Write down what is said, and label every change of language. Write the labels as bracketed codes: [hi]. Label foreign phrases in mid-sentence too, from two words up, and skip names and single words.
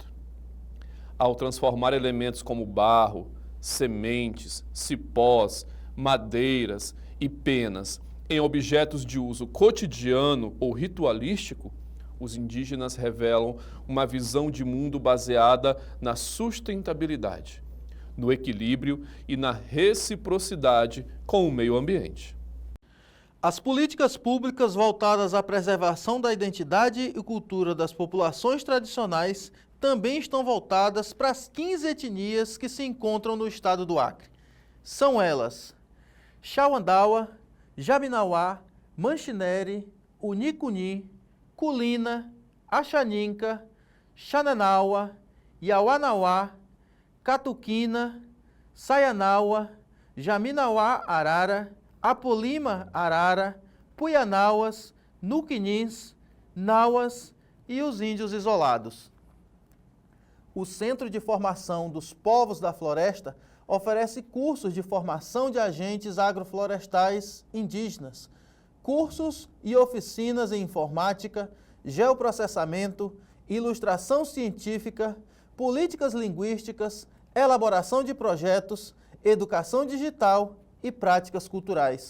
[pt] Ao transformar elementos como barro, sementes, cipós, madeiras e penas em objetos de uso cotidiano ou ritualístico, os indígenas revelam uma visão de mundo baseada na sustentabilidade, no equilíbrio e na reciprocidade com o meio ambiente. As políticas públicas voltadas à preservação da identidade e cultura das populações tradicionais também estão voltadas para as 15 etnias que se encontram no estado do Acre. São elas Xauandaua, Jabinauá, Manchineri, Unicuni, Culina, Axaninca, Xananaua, Iauanauá, Catuquina, Saianaua, Jaminauá Arara, Apolima Arara, Puianauas, Nuquinins, Nauas e os índios isolados. O Centro de Formação dos Povos da Floresta oferece cursos de formação de agentes agroflorestais indígenas, cursos e oficinas em informática, geoprocessamento, ilustração científica, políticas linguísticas, elaboração de projetos, educação digital e práticas culturais.